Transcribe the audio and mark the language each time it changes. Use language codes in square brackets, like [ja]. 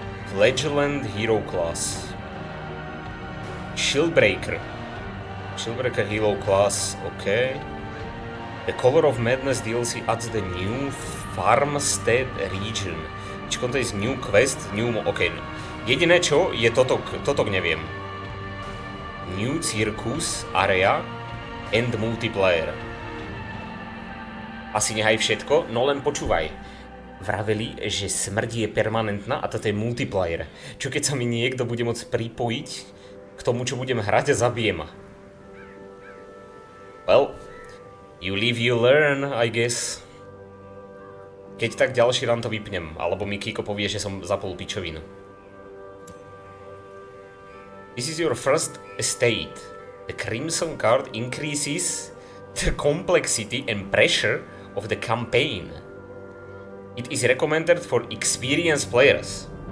[en] Fledgland Hero Class. Shieldbreaker. Shieldbreaker Hero Class, OK. The Color of Madness DLC adds the new Farmstead region. Which contains new quest, new... OK. [sk] Jediné čo je toto neviem. [en] New Circus Area and Multiplayer. [sk] Asi nehaj všetko, no len počúvaj. Vraveli, že smrť je permanentná a toto je multiplayer. Čo keď sa mi niekto bude môcť pripojiť k tomu, čo budem hrať a zabije ma? [en] Well, you live, you learn, I guess. [sk] Keď tak ďalší run to vypnem, alebo mi Kiko povie, že som zapol pičovinu. [en] This is your first estate. The Crimson card increases the complexity and pressure of the campaign. It is recommended for experienced players.